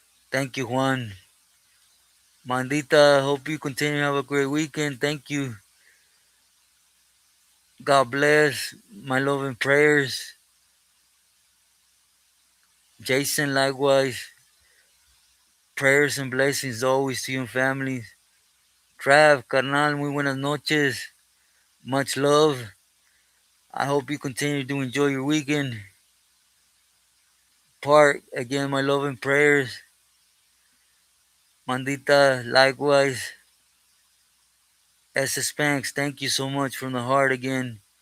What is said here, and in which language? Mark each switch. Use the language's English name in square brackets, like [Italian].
[English] Thank you, Juan. Mandita, hope you continue to have a great weekend. Thank you. God bless. My love and prayers. Jason, likewise. Prayers and blessings always to you and families. [Spanish] Trav, carnal, muy buenas noches. [English] Much love. I hope you continue to enjoy your weekend. Park, again, my love and prayers. Mandita, likewise. SS Spanks, thank you so much from the heart again.